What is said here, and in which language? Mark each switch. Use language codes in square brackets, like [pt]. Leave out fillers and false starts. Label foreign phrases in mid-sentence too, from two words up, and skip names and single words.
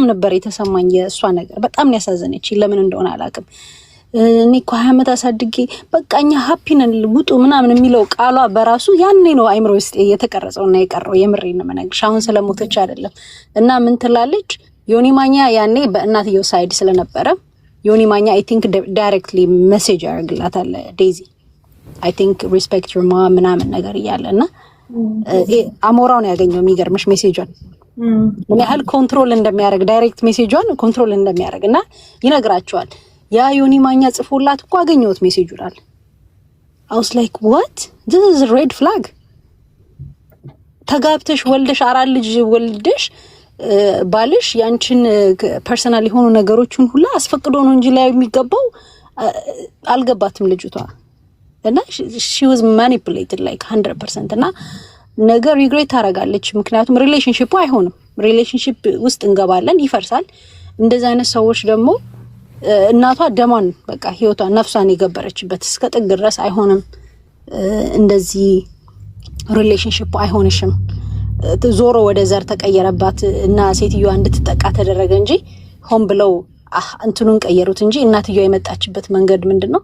[am] ነበር የተሰማኝ የእሷ ነገር በጣም ያሳዘነች። ለምን እንደሆነ አላውቅም። እኔ እኮ 20 ዓመት አሳድጌ በቃኛ ሃፒ ነን ውጡ ምናምን የሚለው ቃሏ በራሱ ያኔ ነው አይምሮ ውስጥ የተቀረጸውና የቀረው። የምሬን ነው የምነግርሽ፣ አሁን ስለሞተች አይደለም። እና ምን ትላለች ዮኒ ማኛ ያኔ በእናትየው ሳይድ ስለነበረ ዮኒ ማኛ [en] I think directly message [am] ያደርግላታል ዴዚ [en] I think respect your mom [am] ምናምን ነገር እያለና አሞራው ነው ያገኘው። የሚገርምሽ ሜሴጇን ምን ያህል ኮንትሮል እንደሚያደርግ ዳይሬክት ሜሴጇን ኮንትሮል እንደሚያደርግና ይነግራቸዋል። ያ ዮኒ ማኛ ጽፎላት እኮ አገኘሁት ሜሴጁን አለ። [en] I was like what this is a red flag። [am] ተጋብተሽ ወልደሽ አራት ልጅ ወልደሽ ባልሽ ያንቺን ፐርሰናል የሆኑ ነገሮችን ሁላ አስፈቅዶ ነው እንጂ ላይ የሚገባው አልገባትም ልጅቷ። እና [en] she was manipulated like 100% [am] እና ነገር ሪግሬት ታረጋለች። ምክንያቱም ሪሌሽንሺፑ አይሆንም። ሪሌሽንሺፕ ውስጥ እንገባለን ይፈርሳል። እንደዚህ አይነት ሰዎች ደግሞ እናቷ ደማን በቃ ህይወቷን ነፍሷን የገበረችበት እስከ ጥግ ድረስ አይሆንም። እንደዚህ ሪሌሽንሺፕ አይሆንሽም። ዞሮ ወደ ዘር ተቀየረባት እና ሴትዮዋ እንድትጠቃ ተደረገ እንጂ ሆን ብለው እንትኑን ቀየሩት እንጂ እናትየዋ የመጣችበት መንገድ ምንድነው?